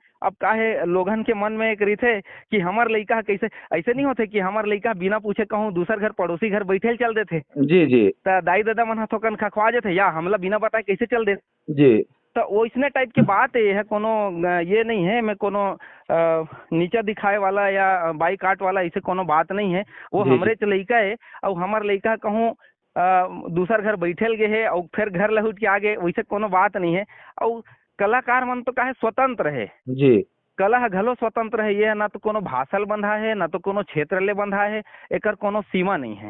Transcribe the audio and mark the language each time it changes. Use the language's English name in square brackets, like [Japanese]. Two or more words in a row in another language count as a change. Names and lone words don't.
[Chhattisgarhi] अब का है लोगन के मन में एक रीत है कि हमार लइका कैसे ऐसे नहीं होते कि हमार लइका बिना पूछे कहूँ दूसर घर पड़ोसी घर बैठे चल देते जी जी तो दाई दादा मन थोकन खखवा जाते या हमला बिना बताए कैसे चल दे जी तो वो इसने टाइप की बात है यह कोनो ये नहीं है मैं कोनो नीचा दिखाए वाला या बाई काट वाला ऐसे कोनो बात नहीं है वो जी, हमरे लइका है और हमार लइका कहूँ दूसर घर बैठल गए है और फिर घर लहुट के आगे वैसे कोनो बात नहीं है और कलाकार मन तो काहे स्वतंत्र है जी कला घलो स्वतंत्र है ये ना तो कोनो भाषा बंधा है ना तो कोनो क्षेत्र ले बंधा है एकर कोनो सीमा नहीं है